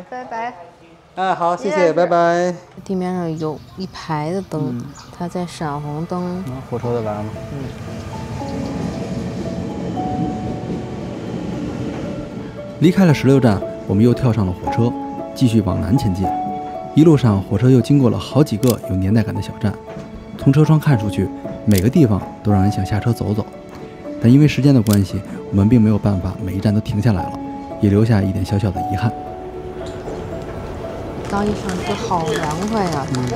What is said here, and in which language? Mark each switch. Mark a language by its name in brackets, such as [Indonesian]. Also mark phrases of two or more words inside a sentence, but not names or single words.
[Chinese] 哎，好，谢谢，拜拜。地面上有一排的灯，它在闪红灯。火车的来了。离开了16站，我们又跳上了火车，继續往南前進。一路上，火車又經過了好幾個有年代感的小站。從車窗看出去，每個地方都讓人想下車走走。但因為時間的關係，我們並沒有辦法每一站都停下來了。也留下一點小小的遺憾。剛一上車好涼快呀！